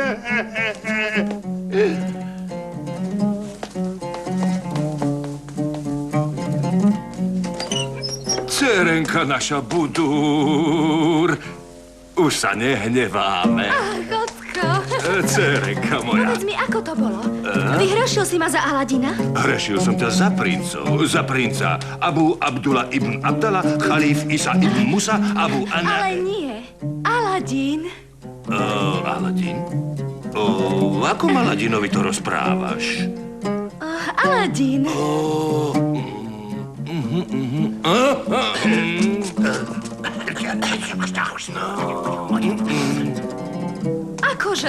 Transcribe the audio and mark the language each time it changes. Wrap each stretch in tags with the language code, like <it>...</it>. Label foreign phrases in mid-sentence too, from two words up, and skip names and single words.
<sk>Dcerenka naša Budur. Už sa nehneváme. Ach, Ocko. Dcerenka moja. Povedz mi, ako to bolo? Vyhrošil si ma za Aladina? Hrešil som ťa za princov, za princa Abu Abdullah ibn Abdallah, Chalif Isa ibn Musa, Abu Anna... Ale nie. Aladín. Aladín? Akom Aladinovi to rozprávaš? Aladín. Akože?</sk>